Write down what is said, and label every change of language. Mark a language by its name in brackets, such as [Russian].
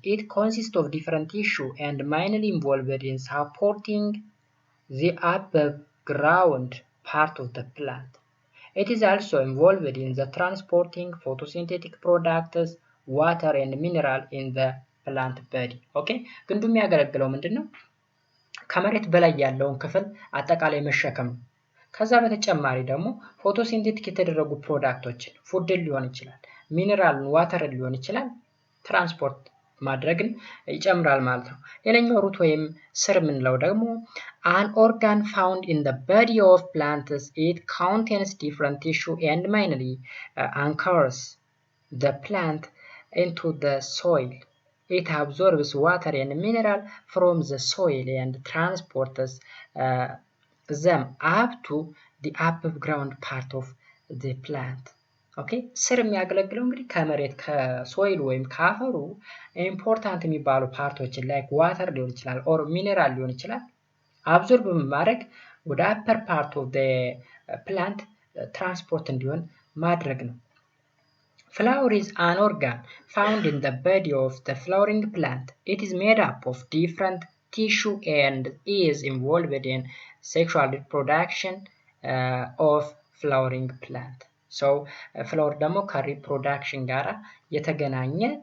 [English] It consists of different tissue and mainly involved in supporting the above ground part of the plant. It is also involved in the transporting photosynthetic products, water and mineral in the plant body. [Amharic] Okay? ግንዱ የሚያገለግለው ምንድነው? ከመሬት በላይ ያለውን ክፍል አጠቃላይ መሸከም ነው። ከዛ በተጨማሪ ደግሞ ፎቶሲንቴቲክ የተደረጉ ፕሮዳክቶችን ፉድን ሊሆን ይችላል፣ ሚነራልን ዋተርን ሊሆን ይችላል፣ ትራንስፖርት ማድረግን ይጨምራል ማለት ነው። ሌላኛው ሩት ወይም ስር የምንለው ደግሞ [English] an organ found in the body of plants. It contains different tissue and mainly anchors the plant into the soil. It absorbs water and mineral from the soil and transports them up to the above ground part of the plant. [Amharic] ኦኬ፣ ስር የሚያገለግለው እንግዲህ ከመሬት ከሶይል ወይም ከአፈሩ ኢምፖርታንት የሚባሉ ፓርቶችን ላይክ ዋተር ሊሆን ይችላል ኦር ሚነራል ሊሆን ይችላል አብዞርብ በማድረግ ወደ አፐር ፓርት ኦፍ ዘ ፕላንት ትራንስፖርት እንዲሆን ማድረግ ነው። [English] Flower is an organ found in the body of the flowering plant. It is made up of different tissue and is involved in sexual reproduction of flowering plant. [Amharic] ፍላወር ደግሞ ከሪፕሮዳክሽን ጋር የተገናኘ